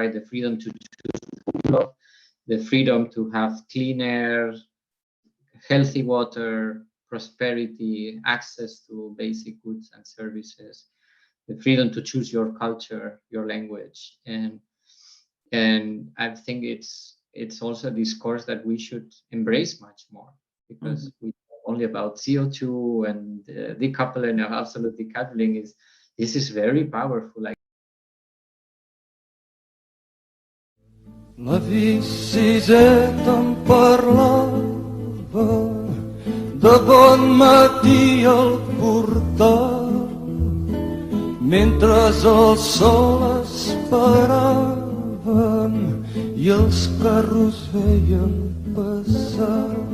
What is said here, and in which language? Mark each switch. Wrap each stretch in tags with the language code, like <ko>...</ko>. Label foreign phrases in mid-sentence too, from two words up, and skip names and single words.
<en>the freedom to choose love, the freedom to have clean air, healthy water, prosperity, access to basic goods and services, the freedom to choose your culture, your language, and I think it's also a discourse that we should embrace much more, because we only about CO2 and decoupling and absolute decoupling this is very powerful. Like</en> <ca>la Vicisseta em parlava de bon matí al portal, mentre el sol esperaven i els carros veien passar.</ca>